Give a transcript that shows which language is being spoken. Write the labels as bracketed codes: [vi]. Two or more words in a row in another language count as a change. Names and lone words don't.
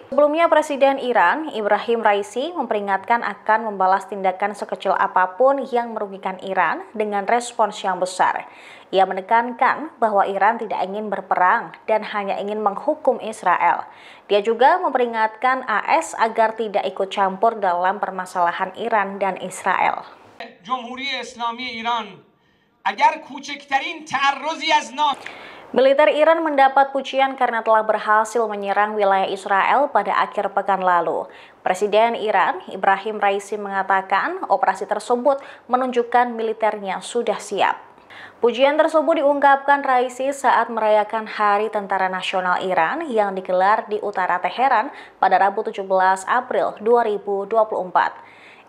[id] Sebelumnya Presiden Iran, Ebrahim Raisi, memperingatkan akan membalas tindakan sekecil apapun yang merugikan Iran dengan respons yang besar. Ia menekankan bahwa Iran tidak ingin berperang dan hanya ingin menghukum Israel. Dia juga memperingatkan AS agar tidak ikut campur dalam permasalahan Iran dan Israel. [fa] جمهوری اسلامی ایران اگر کوچکترین تعرضی از [id] Militer Iran mendapat pujian karena telah berhasil menyerang wilayah Israel pada akhir pekan lalu. Presiden Iran, Ebrahim Raisi, mengatakan operasi tersebut menunjukkan militernya sudah siap. Pujian tersebut diungkapkan Raisi saat merayakan Hari Tentara Nasional Iran yang digelar di utara Teheran pada Rabu 17 April 2024.